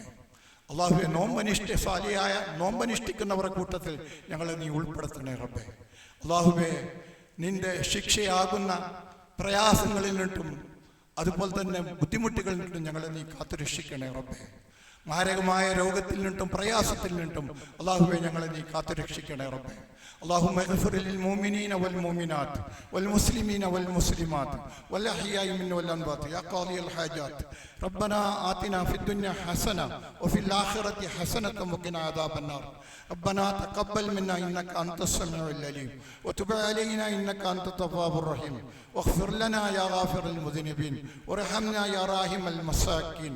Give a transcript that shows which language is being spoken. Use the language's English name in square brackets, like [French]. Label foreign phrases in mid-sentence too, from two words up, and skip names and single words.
[Malayalam] അല്ലാഹുവേ, സാലിയായ നോമ്പനുഷ്ഠിക്കുന്നവരുടെ കൂട്ടത്തിൽ ഞങ്ങളെ നീ ഉൾപ്പെടുത്തണേ റബ്ബേ. അല്ലാഹുവേ, നിന്റെ ശിക്ഷയാകുന്ന പ്രയാസങ്ങളിൽ നിന്നും അതുപോലെ തന്നെ ബുദ്ധിമുട്ടുകളിൽ നിന്നും ഞങ്ങളെ നീ കാത്തുരക്ഷിക്കണേ റബ്ബേ. മാരകമായ രോഗത്തിൽ നിന്നും പ്രയാസത്തിൽ നിന്നും അല്ലാഹുവേ ഞങ്ങളെ നീ കാത്തുരക്ഷിക്കണേ റബ്ബേ. [Arabic] اللهم اغفر للمؤمنين والمؤمنات والمسلمين والمسلمات والأحياء منهم والأموات يا قاضي الحاجات. ربنا آتنا في الدنيا حسنة وفي الآخرة حسنة وقنا عذاب النار. ربنا تقبل منا إنك أنت السميع العليم وتب علينا إنك أنت التواب الرحيم واغفر لنا يا غافر المذنبين وارحمنا يا راحم المساكين.